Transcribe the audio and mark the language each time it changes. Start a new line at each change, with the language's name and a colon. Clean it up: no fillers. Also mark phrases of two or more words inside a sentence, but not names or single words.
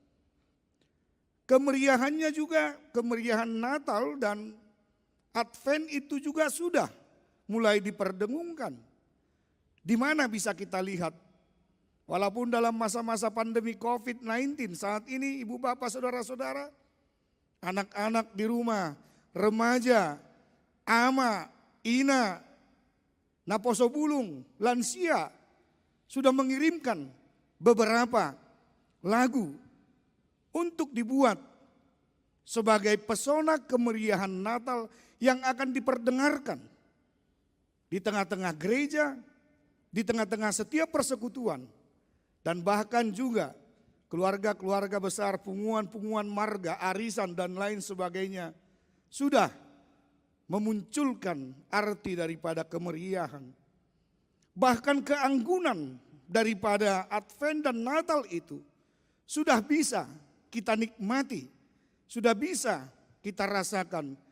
Indonesian: Kemeriahannya juga, kemeriahan Natal dan Advent itu juga sudah mulai diperdengungkan. Di mana bisa kita lihat, walaupun dalam masa-masa pandemi COVID-19 saat ini, Ibu Bapak Saudara-saudara, anak-anak di rumah, remaja, ama, ina,
Batak Toba: naposo bulung,
Indonesian: lansia sudah mengirimkan beberapa lagu untuk dibuat sebagai pesona kemeriahan Natal yang akan diperdengarkan di tengah-tengah gereja, di tengah-tengah setiap persekutuan, dan bahkan juga keluarga-keluarga besar,
Batak Toba: punguan-punguan marga,
Indonesian: arisan dan lain sebagainya sudah memunculkan arti daripada kemeriahan. Bahkan keanggunan daripada Advent dan Natal itu sudah bisa kita nikmati, sudah bisa kita rasakan.